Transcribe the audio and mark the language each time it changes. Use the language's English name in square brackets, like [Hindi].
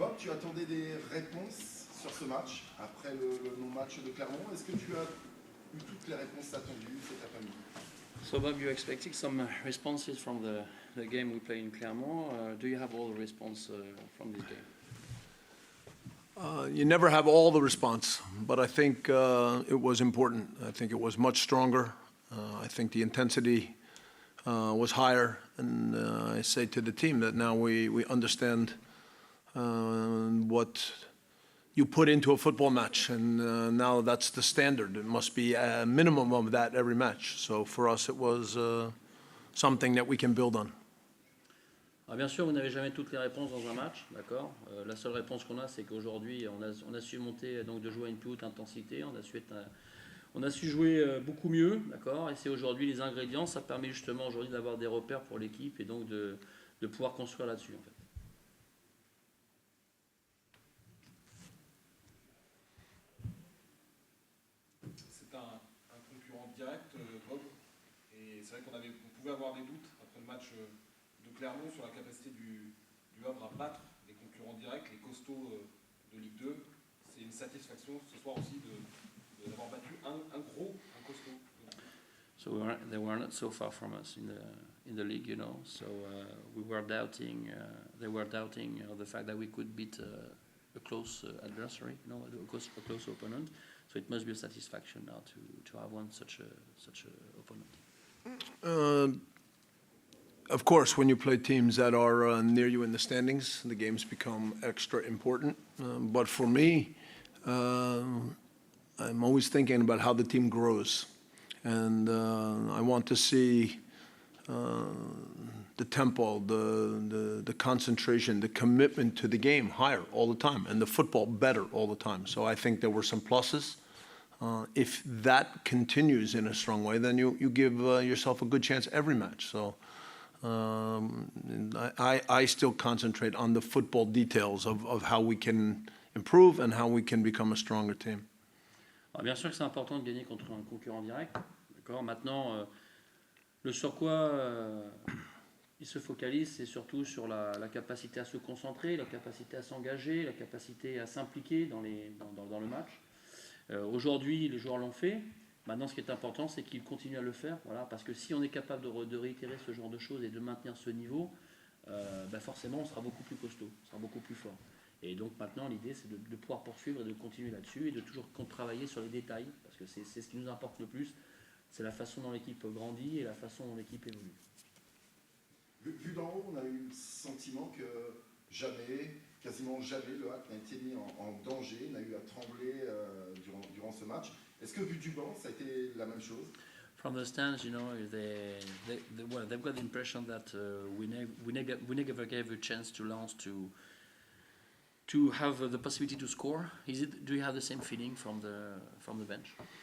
[French] attendais des réponses sur ce match, après le non-match de Clermont. Est-ce que tu as eu toutes les réponses attendues cet après-midi? [English] So Bob, you're expecting some responses from the game we play in Clermont. Do you have all the response from this game? You never have all the response, but I think it was important. I think it was much stronger. I think the intensity was higher, and I say to the team that now we understand what you put into a football match, and now that's the standard. It must be a minimum of that every match. So for us, it was something that we can build on. [French] Alors bien sûr, vous n'avez jamais toutes les réponses dans un match, d'accord. La seule réponse qu'on a, c'est qu'aujourd'hui, on a su monter, donc de jouer à une plus haute intensité. On a su jouer beaucoup mieux, d'accord. Et c'est aujourd'hui les ingrédients. Ça permet justement aujourd'hui d'avoir des repères pour l'équipe et donc de pouvoir construire là-dessus, en fait. C'est un concurrent direct, Bob, et c'est vrai qu'on pouvait avoir des doutes après le match de Clermont sur la capacité du Havre à battre les concurrents directs, les costauds de Ligue 2. C'est une satisfaction ce soir aussi d'avoir battu un costaud. [English] So they were not so far from us in the league, you know. So we were doubting. They were doubting the fact that we could beat a close adversary, you know, a close opponent. So it must be a satisfaction now to have won such a opponent. Of course, when you play teams that are near you in the standings, the games become extra important. But for me, I'm always thinking about how the team grows. And I want to see the tempo, the concentration, the commitment to the game higher all the time, and the football better all the time. So I think there were some pluses. If that continues in a strong way, then you give yourself a good chance every match. So I still concentrate on the football details of how we can improve and how we can become a stronger team. [French] Alors bien sûr que c'est important de gagner contre un concurrent direct. D'accord. Maintenant, le sur quoi il se focalise, c'est surtout sur la capacité à se concentrer, la capacité à s'engager, la capacité à s'impliquer dans le match. Aujourd'hui, les joueurs l'ont fait. Maintenant, ce qui est important, c'est qu'ils continuent à le faire. Voilà, parce que si on est capable de réitérer ce genre de choses et de maintenir ce niveau, forcément, on sera beaucoup plus costaud, on sera beaucoup plus fort. Et donc maintenant, l'idée, c'est de pouvoir poursuivre et de continuer là-dessus et de toujours travailler sur les détails, parce que c'est ce qui nous importe le plus. C'est la façon dont l'équipe grandit et la façon dont l'équipe évolue. Vu d'en haut, on a eu le sentiment que quasiment jamais, le HAC n'a été mis en danger, n'a eu à trembler durant ce match. Est-ce que vu du banc, ça a été la même chose? [English] From the stands, you know, they've got the impression that we never gave a chance to Lens to have the possibility to score. Do you have the same feeling from the bench?